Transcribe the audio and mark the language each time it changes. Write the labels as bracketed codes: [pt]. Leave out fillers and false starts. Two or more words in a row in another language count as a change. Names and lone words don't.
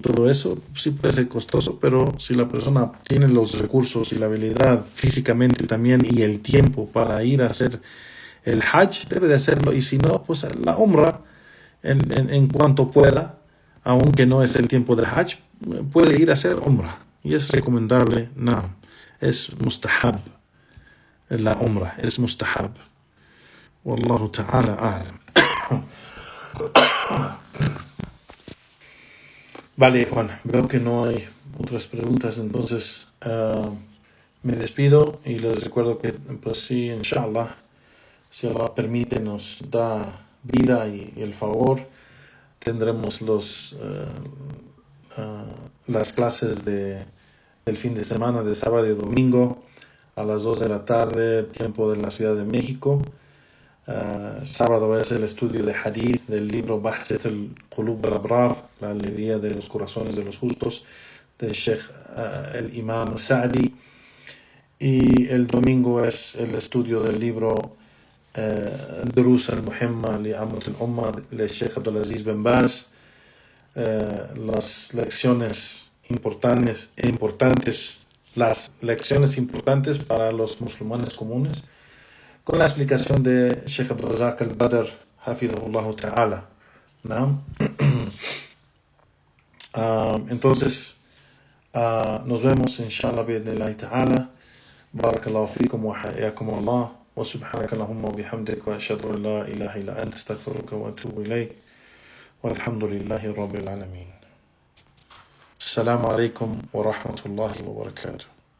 [es] todo eso, sí puede ser costoso, pero si la persona tiene los recursos y la habilidad físicamente también y el tiempo para ir a hacer el Hajj, debe de hacerlo, y si no, pues la Umrah en cuanto pueda, aunque no es el tiempo del Hajj, puede ir a hacer Umrah, y es recomendable, no, es mustahab, la Umrah, es mustahab. [ar] والله تعالى أعلم. [es] Vale, Juan, veo que no hay otras preguntas, entonces me despido y les recuerdo que, pues sí, inshallah, si Allah permite, nos da vida y el favor, tendremos las clases del fin de semana, de sábado y domingo, a las 2 de la tarde, tiempo de la Ciudad de México. Sábado es el estudio de Hadith del libro Bahjat al-Qulub al-Abrar, la alegría de los corazones de los justos, de Sheikh el Imam Sa'di. Y el domingo es el estudio del libro Durus al-Muhimma li Amut al-Umma de Sheikh Abdulaziz bin Baz. Las lecciones importantes para los musulmanes comunes, con la explicación de Sheikh Abdul Razak al-Badr, [ar] حفظه الله تعالى. [es] ¿No? Entonces, nos vemos [ar] إن شاء الله بإذن الله تعالى. بارك الله فيكم وحياكم الله. وسبحانك اللهم وبحمدك وأشهد أن لا إله إلا أنت أستغفرك وأتوب إليك. والحمد لله رب العالمين. السلام عليكم ورحمة الله وبركاته.